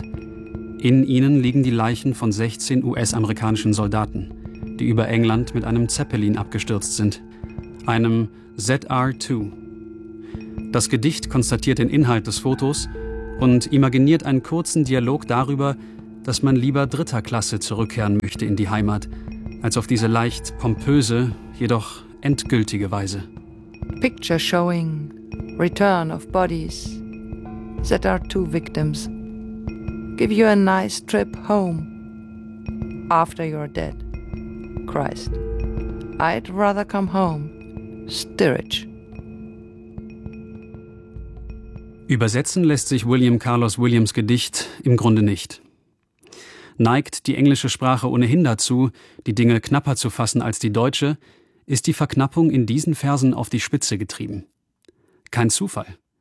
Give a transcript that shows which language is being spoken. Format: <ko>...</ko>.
<de>In ihnen liegen die Leichen von 16 US-amerikanischen Soldaten, die über England mit einem Zeppelin abgestürzt sind, einem ZR-2. Das Gedicht konstatiert den Inhalt des Fotos und imaginiert einen kurzen Dialog darüber, dass man lieber dritter Klasse zurückkehren möchte in die Heimat, als auf diese leicht pompöse, jedoch endgültige Weise.</de> <en>Picture showing, return of bodies, that are two victims. Give you a nice trip home, after you're dead. Christ, I'd rather come home, Steerage.</en> <de>Übersetzen lässt sich William Carlos Williams' Gedicht im Grunde nicht. Neigt die englische Sprache ohnehin dazu, die Dinge knapper zu fassen als die deutsche, ist die Verknappung in diesen Versen auf die Spitze getrieben. Kein Zufall.</de>